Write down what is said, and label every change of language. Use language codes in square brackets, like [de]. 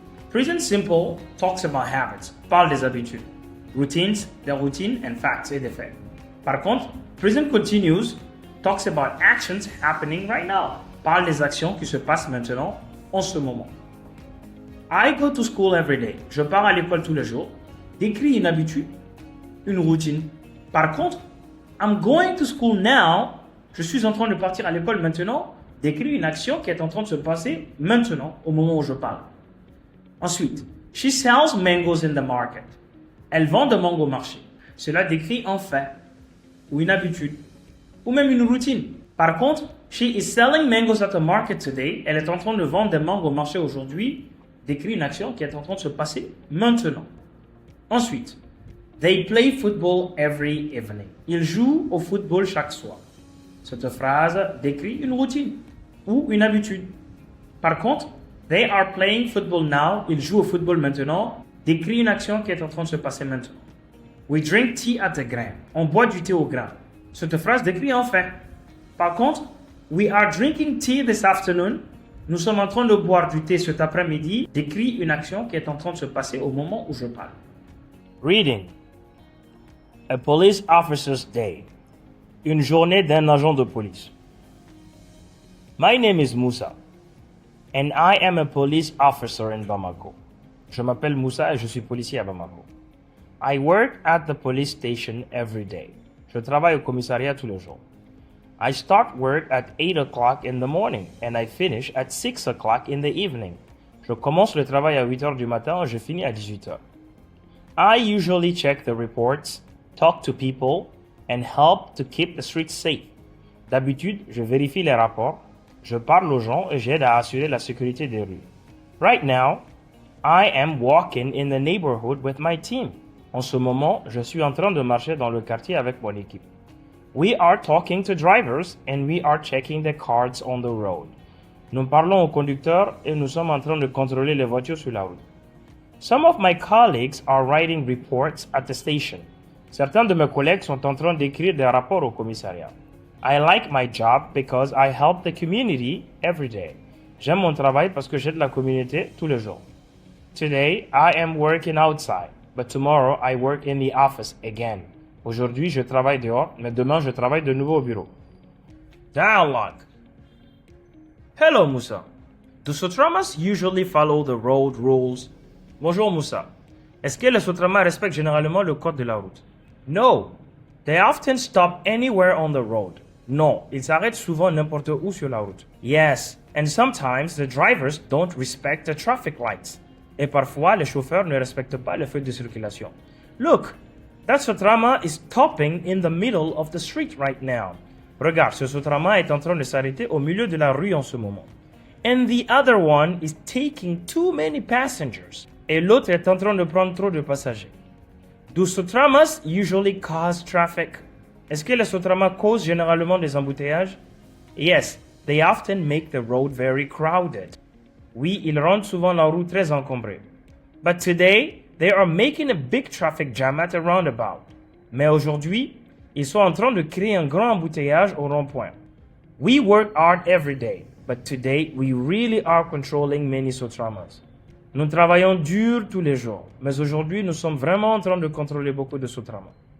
[en] Present simple talks about habits, [fr] parle des habitudes, [en] routines, [fr] des routines, [en] and facts [fr] et des faits. Par contre, [en] present continuous talks about actions happening right now, [fr] parle des actions qui se passent maintenant, en ce moment. [en] I go to school every day. [fr] Je pars à l'école tous les jours. Décrit une habitude, une routine. Par contre, [en] I'm going to school now. [fr] Je suis en train de partir à l'école maintenant. Décrit une action qui est en train de se passer maintenant, au moment où je parle. Ensuite, [en] she sells mangoes in the market. [fr] Elle vend des mangues au marché. Cela décrit un fait, ou une habitude, ou même une routine. Par contre, [en] she is selling mangoes at the market today. [fr] Elle est en train de vendre des mangues au marché aujourd'hui. Décrit une action qui est en train de se passer maintenant. Ensuite, [en] they play football every evening. [fr] Ils jouent au football chaque soir. Cette phrase décrit une routine ou une habitude. Par contre, [en] they are playing football now. [fr] Ils jouent au football maintenant. Décrit une action qui est en train de se passer maintenant. [en] We drink tea at the Grand. [fr] On boit du thé au grain. Cette phrase décrit un fait. Par contre, [en] we are drinking tea this afternoon. [fr] Nous sommes en train de boire du thé cet après-midi. Décrit une action qui est en train de se passer au moment où je parle. [en] Reading. A police officer's day. [fr] Une journée d'un agent de police. [en] My name is Moussa, and I am a police officer in Bamako. [fr] Je m'appelle Moussa et je suis policier à Bamako. [en] I work at the police station every day. [fr] Je travaille au commissariat tous les jours. [en] I start work at 8 o'clock in the morning, and I finish at 6 o'clock in the evening. [fr] Je commence le travail à 8 heures du matin et je finis à 18 heures. [en] I usually check the reports, talk to people, and help to keep the streets safe. [fr] D'habitude, je vérifie les rapports, je parle aux gens et j'aide à assurer la sécurité des rues. [en] Right now, I am walking in the neighborhood with my team. [fr] En ce moment, je suis en train de marcher dans le quartier avec mon équipe. [en] We are talking to drivers and we are checking the cards on the road. [fr] Nous parlons aux conducteurs et nous sommes en train de contrôler les voitures sur la route. [en] Some of my colleagues are writing reports at the station. [fr] Certains de mes collègues sont en train d'écrire des rapports au commissariat. [en] I like my job because I help the community every day. [fr] J'aime mon travail parce que j'aide la communauté tous les jours. [en] Today, I am working outside, but tomorrow I work in the office again. [fr] Aujourd'hui, je travaille dehors, mais demain, je travaille de nouveau au bureau. [en] Dialogue. Hello, Musa. Do Sotramas usually follow the road rules? [fr] Bonjour, Musa. Est-ce que les Sotramas respectent généralement le code de la route? [en] No. They often stop anywhere on the road. [fr] Non, ils s'arrêtent souvent n'importe où sur la route. [en] Yes, and sometimes the drivers don't respect the traffic lights. [fr] Et parfois, les chauffeurs ne respectent pas les feux de circulation. [en] Look, that Sotrama is stopping in the middle of the street right now. [fr] Regarde, ce Sotrama est en train de s'arrêter au milieu de la rue en ce moment. [en] And the other one is taking too many passengers. [fr] Et l'autre est en train de prendre trop de passagers. [en] Do Sotramas usually cause traffic? [fr] Est-ce que les Sotramas causent généralement des embouteillages? [en] Yes, they often make the road very crowded. [fr] Oui, ils rendent souvent la route très encombrée. [en] But today, they are making a big traffic jam at a roundabout. [fr] Mais aujourd'hui, ils sont en train de créer un grand embouteillage au rond-point. [en] We work hard every day, but today we really are controlling many Sotramas. [fr] Nous travaillons dur tous les jours, mais aujourd'hui nous sommes vraiment en train de contrôler beaucoup de Sotramas.